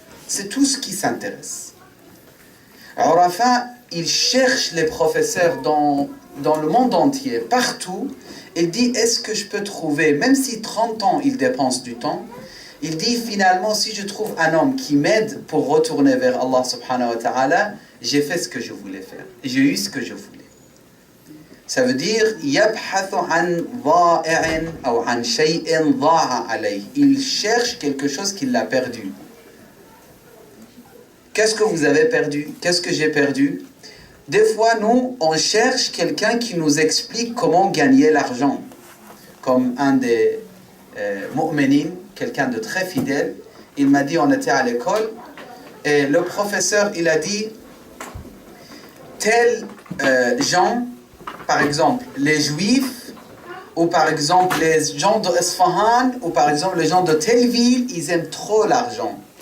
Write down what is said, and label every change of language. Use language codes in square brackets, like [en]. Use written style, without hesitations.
[fr] C'est tout ce qui s'intéresse. Urafa, il cherche les professeurs dans le monde entier, partout. Il dit, est-ce que je peux trouver, même si 30 ans il dépense du temps, il dit finalement, si je trouve un homme qui m'aide pour retourner vers Allah subhanahu wa ta'ala, j'ai fait ce que je voulais faire. J'ai eu ce que je voulais. Ça veut dire, [ar] يَبْحَثُ عَنْ ضَائِعٍ أو عَنْ شَيْءٍ ضَاعَ عَلَيْهِ. [fr] Il cherche quelque chose qu'il a perdu. Qu'est-ce que vous avez perdu? Qu'est-ce que j'ai perdu? Des fois, nous, on cherche quelqu'un qui nous explique comment gagner l'argent. Comme un des mu'minin, quelqu'un de très fidèle, il m'a dit, on était à l'école, et le professeur, il a dit, tels gens, par exemple, les juifs, ou par exemple les gens de Isfahan, ou par exemple les gens de telle ville, ils aiment trop l'argent.